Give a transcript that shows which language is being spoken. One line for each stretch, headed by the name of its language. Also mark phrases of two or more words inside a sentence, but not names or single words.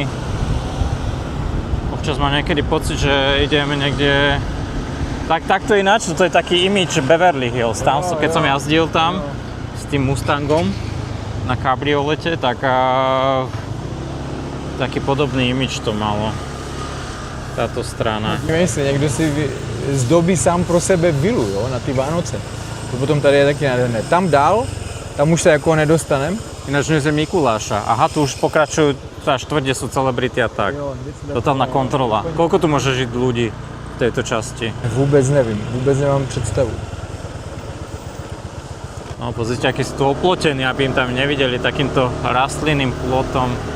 Slovak: Občas mám niekedy pocit, že ideme niekde... Takto ináč, to je taký image Beverly Hills. Tam, keď som jazdil tam s tým Mustangom na kabriolete, tak taký podobný image to malo. Táto strana.
Czech: Myslím, někdo si zdobí sám pro sebe vilu, jo, na ty Vánoce. To potom tady je taky nádherné. Tam dál, tam už se jako nedostanem.
Slovak: Ináč dnes je Mikuláša. Aha, tu už pokračujú, tá štvrť, kde sú celebrity a tak. Totálna kontrola. Koľko tu môže žiť ľudí v tejto časti?
Czech: Vůbec nevím, vůbec nemám představu.
Slovak: No, pozrite, aký sú tu oplotení, aby im tam nevideli takýmto rastlinným plotom.